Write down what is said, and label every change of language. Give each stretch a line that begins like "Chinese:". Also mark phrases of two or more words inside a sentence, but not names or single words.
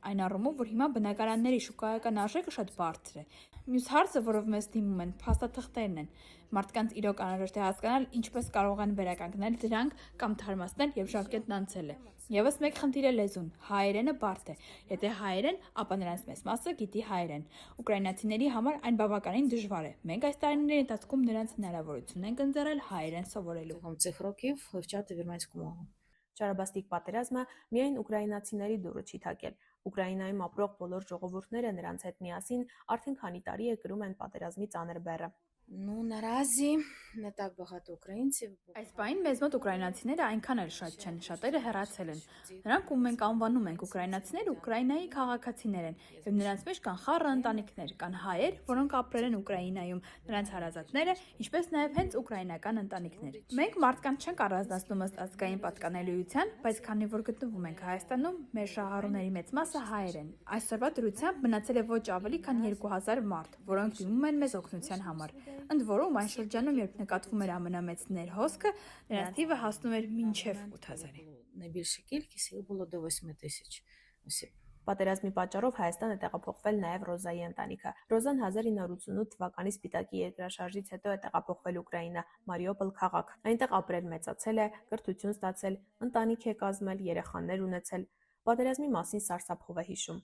Armenian: այն առումով, որ հիմա բնակարանների շուկայական արժեքը շատ բարձր է։ Մյուս հարցը, որով մեզ դիմում են, փաստաթղթերն են։ Մարդկանց իրոք անհրաժեշտ է հասկանալ, ինչպես կարող են վերականգնել դրանք կամ թարմացնել եւ ժամկետն անցել է։ Եվս մեկ խնդիր է լեզուն։ Հայերենը բարդ է։ Եթե հայերեն, ապա նրանց մեծ մասը գիտի հայերեն։ Ուկրաինացիների համար այն բավականին դժվար է։ Մենք այս տարիների ընթացքում նրանց հնարավորություն ենք ընձեռել հայերեն սովորելու։
Ukrainian: Протягом цих років вивчати вірменську мову.
Armenian: Ճարաբաստիկ պատերազմը միայն ուկրաինացիների դուրը չի թակել։ Ուկրաինայում ապրող բոլոր ժողովուրդները նրանց հետ միասին արդեն քանի տարի է կրում են պատերազմի ծանր բեռը։
Ukrainian: Ну, наразі не так багато українців.
Armenian: Այս բային մեզ մոտ ուկրաինացիները այնքան էլ շատ չեն, շատերը հեռացել են։ Նրանք, ում մենք անվանում ենք ուկրաինացիներ, Ուկրաինայի քաղաքացիներ են, եւ նրանց մեջ կան խառը ընտանիքներ, կան հայեր, որոնք ապրել են Ուկրաինայում, նրանց հարազատները, ինչպես նաեւ հենց ուկրաինական ընտանիքներ։ Մենք մարդկանց չենք առանձնացնում ըստ ազգային պատկանելիության, բայց քանի որ գտնվում ենք Հայաստանում, մեր շահառուների մեծ մասը հայեր են։ Այսօրվա դրությամբ մնացել է ոչ ավելի քան 2000 մարդ, որոնք դիմում են մեզ օգնության համար։ Ընդ որում այն շրջանում, երբ նկատվում էր ամենամեծ ներհոսքը, նրանց թիվը հասնում էր մինչև 8000-ի։
Ukrainian: Найбільша кількість їх було до 8 тисяч осіб.
Armenian: Պատերազմի պատճառով Հայաստան է տեղափոխվել նաև Ռոզայի ընտանիքը։ Ռոզան 1988 թվականի Սպիտակի երկրաշարժից հետո է տեղափոխվել Ուկրաինա, Մարիուպոլ քաղաք։ Այնտեղ ապրել մեծացել է, կրթություն ստացել, ընտանիք է կազմել, երեխաներ ունեցել։ Պատերազմի մասին սարսափով է հիշում։